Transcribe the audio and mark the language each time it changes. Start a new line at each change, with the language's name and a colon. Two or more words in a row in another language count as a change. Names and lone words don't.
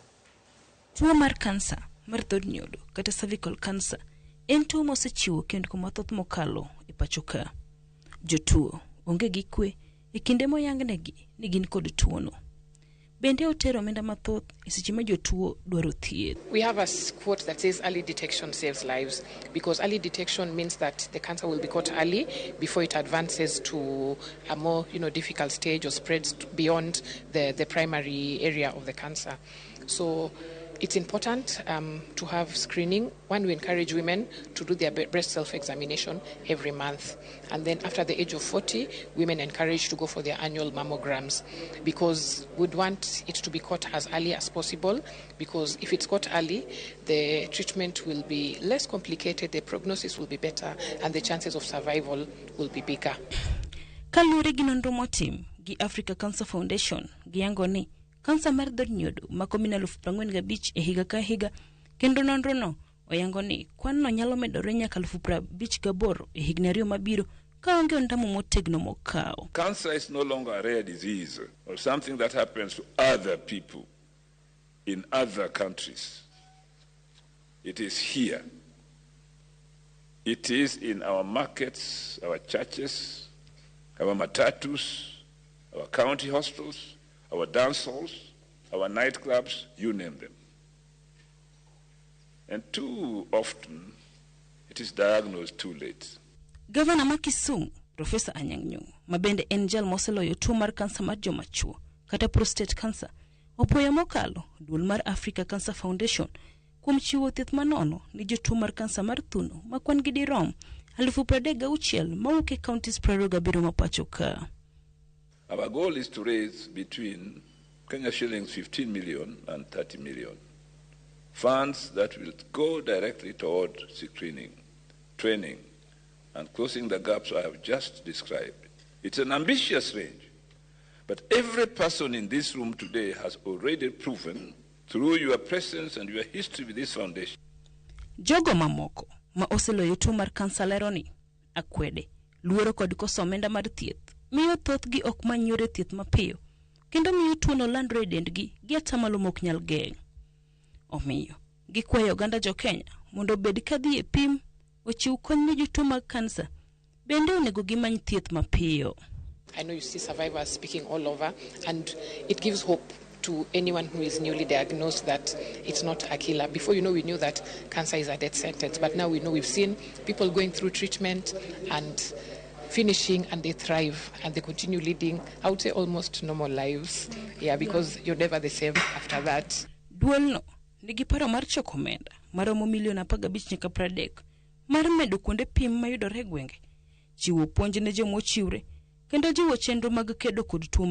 Luo (Kenya and Tanzania): Tuo mar kansa mar dhod nyodo kata
English: cervical cancer
Luo (Kenya and Tanzania): en tuo mosechiwo kendo mathoth mokalo e pacho ka. Jotuo onge gi kwe e kinde moyangnegi ni gin kod tuono. Bende otero omenda mathoth e seche ma jotuo dwaro thieth.
English: We have a quote that says early detection saves lives, because early detection means that the cancer will be caught early before it advances to a more difficult stage or spreads beyond the primary area of the cancer. So it's important to have screening. One, we encourage women to do their breast self-examination every month. And then after the age of 40, women encouraged to go for their annual mammograms, because we'd want it to be caught as early as possible, because if it's caught early, the treatment will be less complicated, the prognosis will be better, and the chances of survival will be bigger.
Luo (Kenya and Tanzania): Kalure gi nonro motim gi Africa Cancer Foundation giyango ni kansa mar dhod nyodo mako mina 45,000 e higa ka higa, kendo nonro no oyango ni kwan no nyalo medore nyaka 58,000 e higni 2 mabiro ka onge ondamo motegno mokao.
English: Cancer is no longer a rare disease or something that happens to other people in other countries. It is here. It is in our markets, our churches, our matatus, our county hospitals, our dance halls, our nightclubs, you name them. And too often, it is diagnosed too late.
Luo (Kenya and Tanzania): Governor Makisumu, Professor Anyang' Nyong'o, mabende en jal moseloyo tuo mar kansa mar jomachuo kata
English: prostate cancer,
Luo (Kenya and Tanzania): opoyo mokalo duol mar Africa Cancer Foundation kuom chiwo thieth manono ni jotuo mar kansa mar thuno ma kwan gi dirom 36,000 mawuok e counties 27 ma pacho ka.
English: Our goal is to raise between Kenya shillings 15 million and 30 million. Funds that will go directly toward screening, training, and closing the gaps I have just described. It's an ambitious range, but every person in this room today has already proven through your presence and your history with this foundation.
Luo (Kenya and Tanzania): Jogo mamoko ma oseloyo tuo mar kansa leroni akwede, luoro kod koso omenda mar thieth miyo thothgi ok many yore thieth mapiyo, kendo miyo tuono landre e dendgi gi atamalo mok nyal geng'. Omiyo gikwayo oganda jo Kenya mondo obed kadhi e pim, ochiw kony ne jotuo mag kansa, bende onego gimany thieth mapiyo.
English: I know you see survivors speaking all over, and it gives hope to anyone who is newly diagnosed that it's not a killer. Before, we knew that cancer is a death sentence, but now we know, we've seen people going through treatment and finishing, and they thrive and they continue leading, I would say, almost normal lives. Yeah, because you're never the same after that.
Luo (Kenya and Tanzania): Duolno nigi paro mar choko omenda maromo milion 15 nyaka 30 mar medo kuonde pim mayudore e gwenge, chiwo puonj ne joma ochiwre, kendo jiwo chenro mag kedo kod tuo